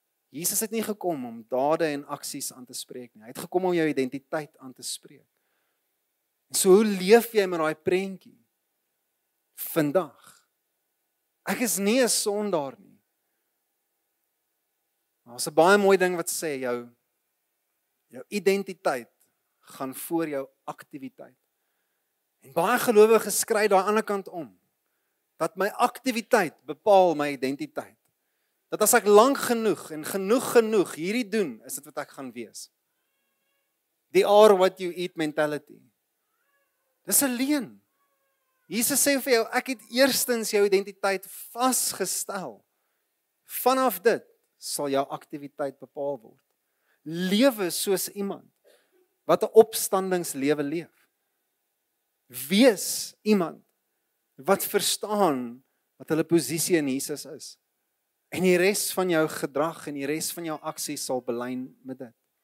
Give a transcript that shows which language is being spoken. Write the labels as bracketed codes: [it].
[af] Jesus het nie gekom om dade en aksies aan te spreek nie. Hy het gekom om jou identiteit aan te spreek. En so hoe leef jy met daai prentjie vandag? Ek is nie 'n sondaar nie. Daar's 'n baie mooi ding wat sê jou identiteit gaan voor jou aktiwiteit. En baie gelowiges skry daai ander kant om. Dat my aktiwiteit bepaal my identiteit. Dat as ek lank genoeg en genoeg hierdie doen, is dit wat ek gaan wees. [en] The are what you eat mentality. [af] Dis 'n leuen. Jesus sê vir jou, ek het eerstens jou identiteit vasgestel. Vanaf dit sal jou aktiwiteit bepaal word. Lewe soos iemand wat 'n opstandingslewe leef. Wees iemand wat verstaan wat hulle posisie in Jesus is. En die res van jou gedrag en die res van jou aksies sal belyn met dit.